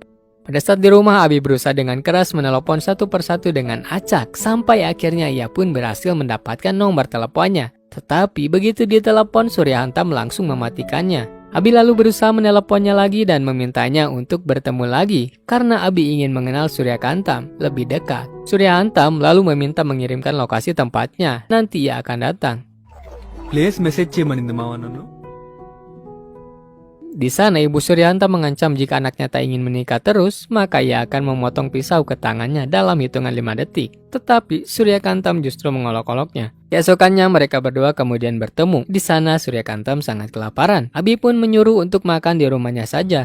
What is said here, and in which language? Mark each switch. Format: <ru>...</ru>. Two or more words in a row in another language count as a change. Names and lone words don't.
<id>Pada saat di rumah, Abi berusaha dengan keras menelepon satu persatu dengan acak, sampai akhirnya ia pun berhasil mendapatkan nomor teleponnya. Tetapi begitu ditelepon, Surya Hantam langsung mematikannya. Abi lalu berusaha meneleponnya lagi dan memintanya untuk bertemu lagi, karena Abi ingin mengenal Surya Hantam lebih dekat. Surya Hantam lalu meminta mengirimkan lokasi tempatnya, nanti ia akan datang.</id> <en>place message</en> <te>చేయమనింది మావా నన్ను.</te> <id>Di sana Ibu Suryanto mengancam jika anaknya tak ingin menikah terus, maka ia akan memotong pisau ke tangannya dalam hitungan 5 detik. Tetapi Surya Kantam justru mengolok-oloknya. Keesokannya mereka berdua kemudian bertemu. Di sana Surya Kantam sangat kelaparan. Abi pun menyuruh untuk makan di rumahnya saja.</id>